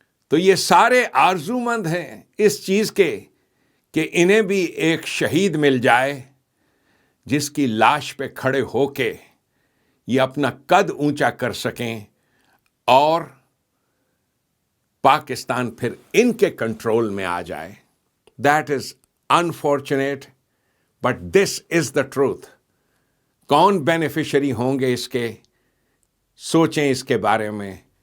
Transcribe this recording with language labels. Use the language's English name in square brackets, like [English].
[Urdu] تو یہ سارے آرزو مند ہیں اس چیز کے کہ انہیں بھی ایک شہید مل جائے جس کی لاش پہ کھڑے ہو کے یہ اپنا قد اونچا کر سکیں اور پاکستان پھر ان کے کنٹرول میں آ جائے. [English] That is unfortunate, but this is the truth. [Urdu] کون بینیفیشری ہوں گے اس کے؟ سوچیں اس کے بارے میں.